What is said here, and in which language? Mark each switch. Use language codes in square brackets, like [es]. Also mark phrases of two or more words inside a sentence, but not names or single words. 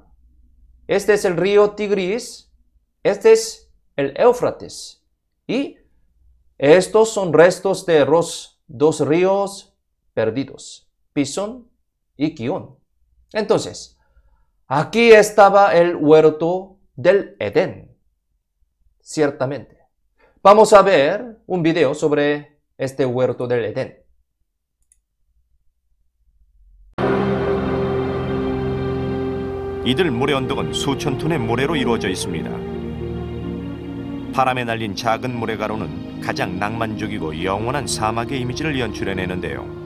[es] Este es el río Tigris, este es el Éufrates, y estos son restos de los 2 ríos perdidos, Pisón y Gihón. Entonces, aquí estaba el huerto del Edén, ciertamente. Vamos a ver un video sobre este huerto del Edén. [ko] 이들 모래 언덕은 수천 톤의 모래로 이루어져 있습니다. 바람에 날린 작은 모래가루는 가장 낭만적이고 영원한 사막의 이미지를 연출해내는데요.